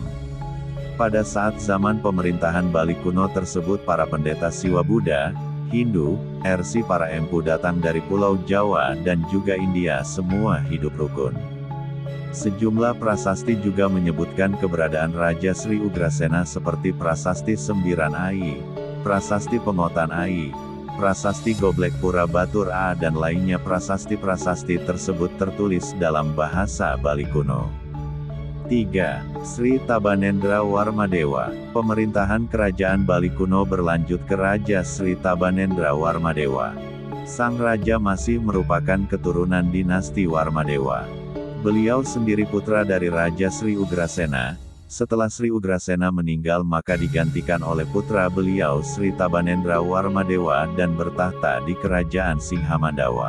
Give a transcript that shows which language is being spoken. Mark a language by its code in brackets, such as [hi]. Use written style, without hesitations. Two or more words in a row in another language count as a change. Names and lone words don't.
[id] Pada saat zaman pemerintahan Bali kuno tersebut para pendeta Siwa Buddha, Hindu, Ersi para empu datang dari Pulau Jawa dan juga India semua hidup rukun. Sejumlah prasasti juga menyebutkan keberadaan Raja Sri Ugrasena seperti Prasasti Sembiran Ai, Prasasti Pengotan Ai, Prasasti Goblek Pura Batur A dan lainnya. Prasasti-prasasti tersebut tertulis dalam bahasa Bali kuno. 3. Sri Tabanendra Warmadewa. Pemerintahan Kerajaan Bali kuno berlanjut ke Raja Sri Tabanendra Warmadewa. Sang raja masih merupakan keturunan dinasti Warmadewa. Beliau sendiri putra dari Raja Sri Ugrasena. Setelah Sri Ugrasena meninggal maka digantikan oleh putra beliau Sri Tabanendra Warmadewa dan bertahta di Kerajaan Singhamandawa.